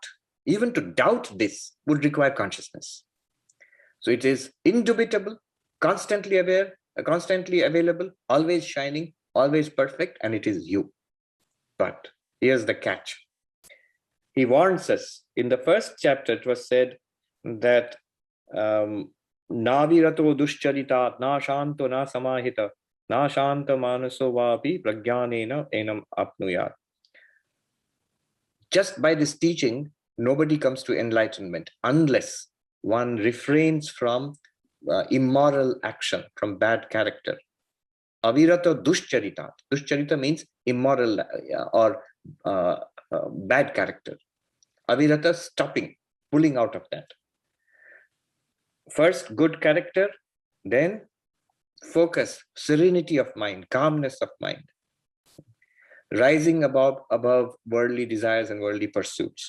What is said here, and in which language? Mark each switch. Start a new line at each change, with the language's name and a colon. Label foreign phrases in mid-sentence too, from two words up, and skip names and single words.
English: Even to doubt this would require consciousness. So it is indubitable, constantly aware, constantly available, always shining, always perfect, and it is you. But here's the catch. He warns us. In the first chapter, it was said that
Sanskrit: Navirato duscharita na shanto na samahita na shanta manaso vapi prajnanena enam apnuyat.
English: Just by this teaching, nobody comes to enlightenment unless one refrains from immoral action, from bad character.
Sanskrit: Avirato duscharita.
English: Duscharita means immoral or bad character. Avirata, stopping, pulling out of that. First, good character, then focus, serenity of mind, calmness of mind, rising above worldly desires and worldly pursuits.